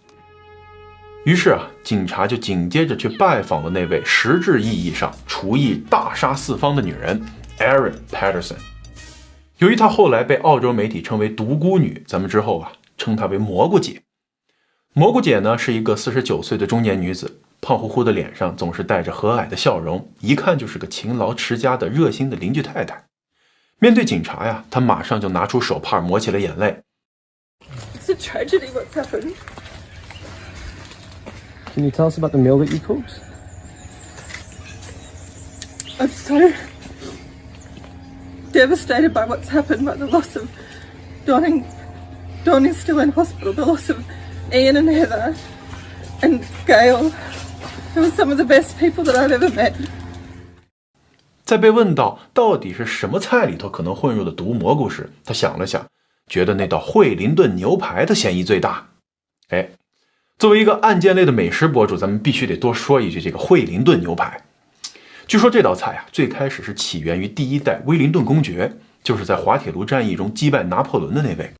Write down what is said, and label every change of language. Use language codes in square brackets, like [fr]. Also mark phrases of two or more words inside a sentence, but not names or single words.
[zh] 於是啊，警察就緊接着去拜訪了那位實質意義上廚藝大殺四方的女人 Erin Patterson。由於她後來被澳洲媒體稱為獨孤女，咱們之後啊稱她為蘑菇姐。蘑菇姐呢是一個49 歲的中年女子，胖乎乎的臉上總是帶着和藹的笑容，一看就是個勤勞持家的熱心的鄰居太太。面對警察呀，她馬上就拿出手帕抹起了眼淚。 [en] It's a tragedy what's happened. Can you tell us about the meal that you cooked? I'm so devastated by what's happened, by the loss of Don. Don is still in hospital. The loss of Ian and Heather and Gail. They were some of the best people that I've ever met. [zh] 在被問到底是什麼菜裡頭可能混入的毒蘑菇時，他想了想，覺得那道惠靈頓牛排的嫌疑最大。作為一個案件類的美食博主，咱們必須得多說一句這個惠靈頓牛排。據說這道菜啊，最開始是起源於第一代威靈頓公爵，就是在滑鐵盧戰役中擊敗拿破崙的那位。